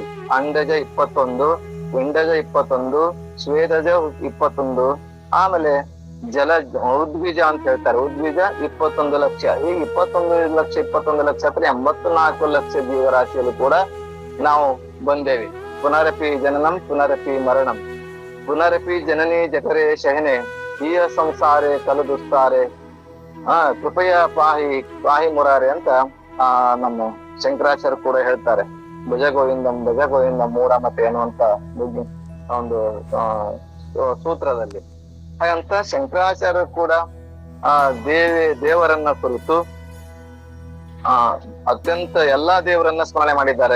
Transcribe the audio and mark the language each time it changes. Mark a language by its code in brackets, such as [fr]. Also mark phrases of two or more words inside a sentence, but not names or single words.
[kn] ಅಂಡಜ 21, ಪಿಂಡಜ 21, ಸ್ವೇದಜ 21, ಆಮೇಲೆ ಉದ್ಬೀಜ ಅಂತ ಹೇಳ್ತಾರೆ, ಉದ್ಬೀಜ 21 ಲಕ್ಷ. ಈ 21 ಲಕ್ಷ ಅಂದ್ರೆ 84 ಲಕ್ಷ ಜೀವರಾಶಿಯಲ್ಲಿ ಕೂಡ ನಾವು ಬಂದೇವಿ. [sa] ಪುನರಪಿ ಜನನಂ ಪುನರಪಿ ಮರಣಂ ಪುನರಪಿ ಜನನಿ ಜಠರೇ ಶಹನೆ ಈಯ ಸಂಸಾರೆ ಕಲು ದುಸ್ತಾರೆ ಕೃಪಯ ಪಾಹಿ ಮುರಾರೆ [kn] ಅಂತ ನಮ್ಮ ಶಂಕರಾಚಾರ್ಯ ಕೂಡ ಹೇಳ್ತಾರೆ. ಭಜಗೋವಿಂದಂ ಮೂಢಮತೆ ಅನ್ನುವಂತ ಒಂದು ಸೂತ್ರದಲ್ಲಿ. ಹಾಗಂತ ಶಂಕರಾಚಾರ್ಯರು ಕೂಡ ದೇವರನ್ನ ಕುರಿತು ಅತ್ಯಂತ ಎಲ್ಲಾ ದೇವರನ್ನ ಸ್ಮರಣೆ ಮಾಡಿದ್ದಾರೆ.